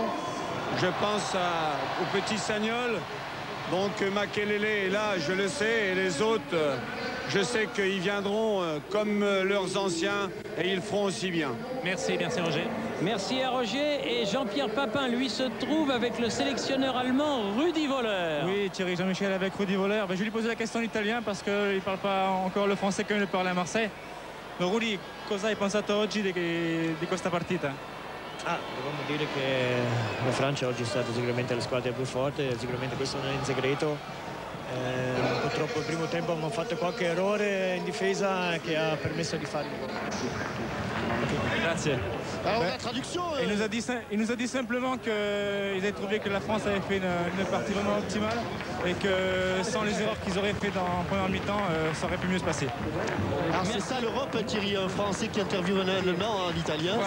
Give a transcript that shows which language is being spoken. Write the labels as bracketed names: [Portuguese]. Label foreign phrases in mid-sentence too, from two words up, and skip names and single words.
[French] Je pense au petit Sagnol. Donc Makelele est là, je le sais, et les autres, je sais qu'ils viendront comme leurs anciens et ils feront aussi bien. Merci Roger. Merci à Roger. Et Jean-Pierre Papin, lui, se trouve avec le sélectionneur allemand Rudi Völler. Oui, Thierry Jean-Michel avec Rudi Völler. Je vais lui poser la question en italien parce qu'il ne parle pas encore le français comme il le parle à Marseille. [Italian] Donc Rudi, cosa hai pensato oggi di questa partita? Dobbiamo dire che la Francia oggi è stata sicuramente la squadra più forte, sicuramente questo non è in segreto. Purtroppo il primo tempo abbiamo fatto qualche errore in difesa che ha permesso di fare il gol. Grazie. [French] Alors la traduction. Il nous a dit simplement qu'ils avaient trouvé que la France avait fait une partie vraiment optimale et que sans les erreurs qu'ils auraient fait en première mi-temps, ça aurait pu mieux se passer. Alors c'est ça l'Europe, Thierry, un Français qui interviewe un Allemand en italien, voilà,